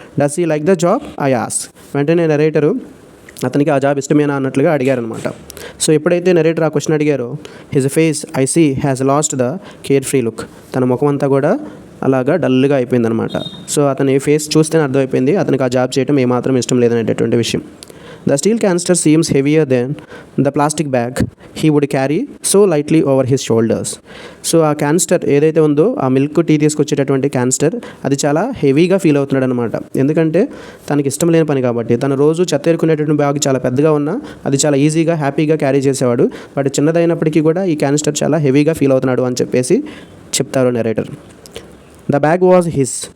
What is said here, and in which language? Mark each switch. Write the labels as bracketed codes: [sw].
[en] Does he like the job I ask. [te] వెంటనే నెరేటరు అతనికి ఆ జాబ్ ఇష్టమేనా అన్నట్లుగా అడిగారనమాట. సో ఎప్పుడైతే నెరేటర్ ఆ question అడిగారో [en] His face I see has lost the carefree look. [te] తన ముఖం అంతా కూడా అలాగా డల్గా అయిపోయిందనమాట. సో అతని ఫేస్ చూస్తేనే అర్థమైపోయింది అతనికి ఆ జాబ్ చేయడం ఏమాత్రం ఇష్టం లేదనేటటువంటి విషయం. [en] The steel canister seems heavier than the plastic bag he would carry so lightly over his shoulders. [te] So ఆ క్యాన్స్టర్ ఏదైతే ఉందో ఆ మిల్క్ టీ తీసుకొచ్చేటటువంటి క్యాన్స్టర్ అది చాలా హెవీగా ఫీల్ అవుతున్నాడు అనమాట. ఎందుకంటే తనకి ఇష్టం లేని పని కాబట్టి. తను రోజు చెత్త ఏరుకునేటటువంటి బ్యాగ్ చాలా పెద్దగా ఉన్నా అది చాలా ఈజీగా హ్యాపీగా క్యారీ చేసేవాడు. బట్ చిన్నదైనప్పటికీ కూడా ఈ క్యాన్స్టర్ చాలా హెవీగా ఫీల్ అవుతున్నాడు అని చెప్పేసి చెప్తారు narrator. [en] the bag was his